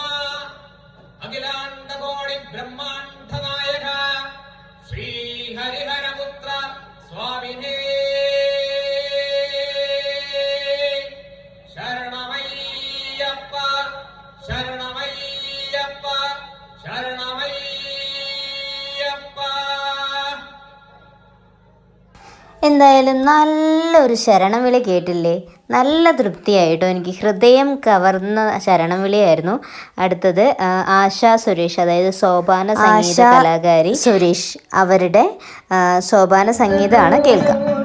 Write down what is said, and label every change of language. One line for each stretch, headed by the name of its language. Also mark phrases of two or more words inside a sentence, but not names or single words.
Sanskrit: अखिलाण्डकोटि ब्रह्माण्ड नायक श्री हरिहरपुत्र स्वामिने शरणमय्यप्प शरणमय्यप्प शरणमय्यप्प.
Malayalam: എന്തായാലും നല്ലൊരു ശരണം വിളി കേട്ടില്ലേ? നല്ല തൃപ്തിയായിട്ടോ. എനിക്ക് ഹൃദയം കവർന്ന ശരണം വിളിയായിരുന്നു. അടുത്തത് ആശാ സുരേഷ്, അതായത് സോപാന സംഗീത കലാകാരി സുരേഷ്, അവരുടെ സോപാന സംഗീതമാണ് കേൾക്കാം.